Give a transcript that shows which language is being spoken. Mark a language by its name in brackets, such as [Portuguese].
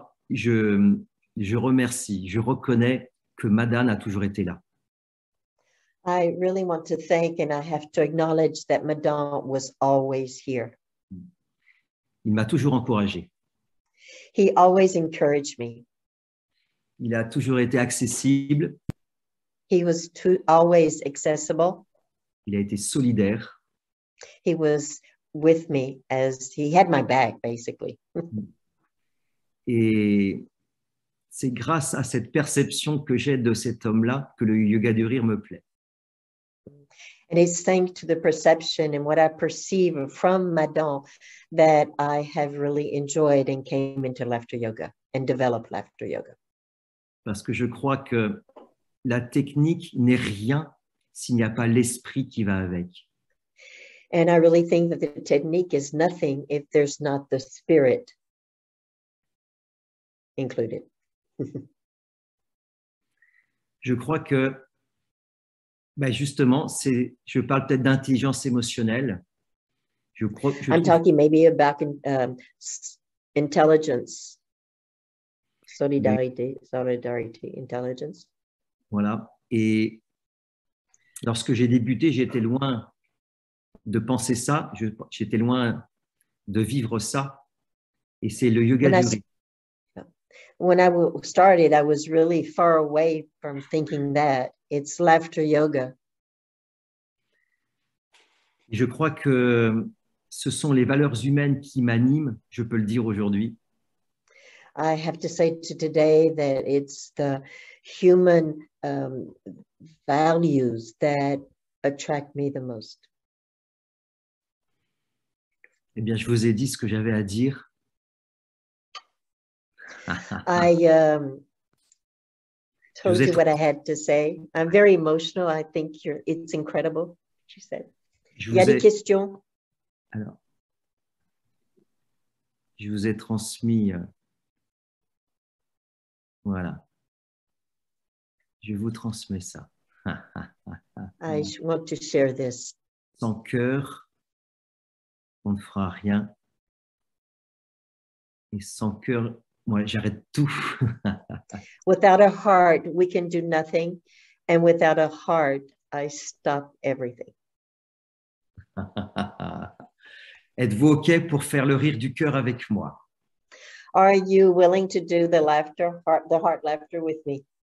[French] Je remercie, je reconnais que Madan a toujours été là. [English] I really want to thank and I have to acknowledge that Madan was always here. [French] Il m'a toujours encouragé. [English] He always encouraged me. [French] Il a toujours été accessible. [English] He was always accessible. [French] Il a été solidaire. [English] He was with me as he had my back, basically. [French] Et c'est grâce à cette perception que j'ai de cet homme-là que le yoga du rire me plaît. [English] And it's thanks to the perception and what I perceive from Madan that I have really enjoyed and came into laughter yoga and developed laughter yoga. [French] Parce que je crois que la technique n'est rien s'il n'y a pas l'esprit qui va avec. [English] And I really think that the technique is nothing if there's not the spirit included. [French] Je crois que, justement, je parle peut-être d'intelligence émotionnelle. [English] I'm talking maybe about intelligence, solidarity, intelligence. [French] Voilà. Et lorsque j'ai débuté, j'étais loin de penser ça, j'étais loin de vivre ça. Et c'est le yoga du rire. [English] When I started, I was really far away from thinking that. It's laughter yoga. [French] Et je crois que ce sont les valeurs humaines qui m'animent, je peux le dire aujourd'hui. [English] I have to say today that it's the human values that attract me the most. [French] Eh bien, je vous ai dit ce que j'avais à dire. [English] I told you what I had to say. I'm very emotional. I think it's incredible, she said. [French] Il y a des questions? Alors, je vous ai transmis. Voilà. Je vous transmets ça. [English] I want to share this. [French] Sans cœur, on ne fera rien. Et sans cœur, moi, j'arrête tout. [English] Without a heart, we can do nothing. And without a heart, I stop everything. [French] Êtes-vous OK pour faire le rire du cœur avec moi? [English] Are you willing to do the heart laughter with me?